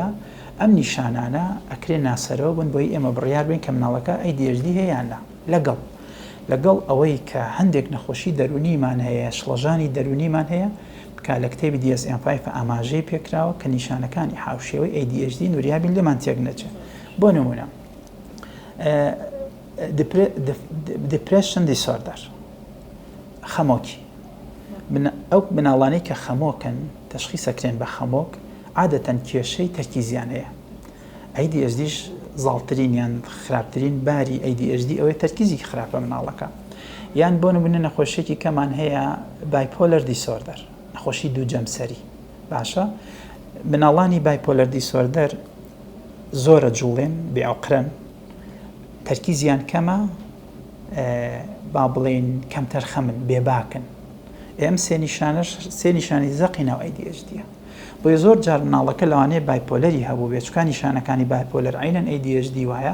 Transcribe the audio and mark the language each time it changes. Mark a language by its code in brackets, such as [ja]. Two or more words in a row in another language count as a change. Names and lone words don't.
[ckb] ئەم نیشانانە ئەکرێ ناسەرەوە بن بۆی ئێمە بڕیار بین کە مناڵەکە ADHD هەیەیاننا لەگەڵ ئەوەی کە هەندێک نەخۆشی دەرونیمان هەیە، شڵەژانی دەرونیمان هەیە کە لە کتێبی DSM-5 ئاماژەی پێکراوە کە نیشانەکانی حاوشێوەی ADHD نوریابین لێمان تێک نەچێت. بۆ نمونە [en] depression disorder، [ckb] خەمۆکی. ئەو مناڵانەی کە خەمۆکن تەشخیصەکرێن بە خەمۆک عادەتەن کێشەی تەرکیزیان هەیە. ADHDش زاڵترین یان خراپترین باری ADHD ئەوەی تەرکیزی خراپە مناڵەکە. یان بۆ نمونە نەخۆشیێکی کەمان هەیە [en] bipolar disorder، [ckb] نەخۆشی دوو جەمسەری. باشە مناڵانی [en] bipolar disorder [ckb] زۆرە جوڵێن بێعقرن، تەرکیزیان کەمە، با بڵێن کەمتەر خەمن، بێباکن. ئەم سێ نیشانی زەقی ناو ADHD-ە. بۆیە زۆر جار مناڵەکە لەوانەیە بایپۆلەری هەبوو بێت، چکە نیشانەکانی بایپۆلەر عینەن ADHD وایە.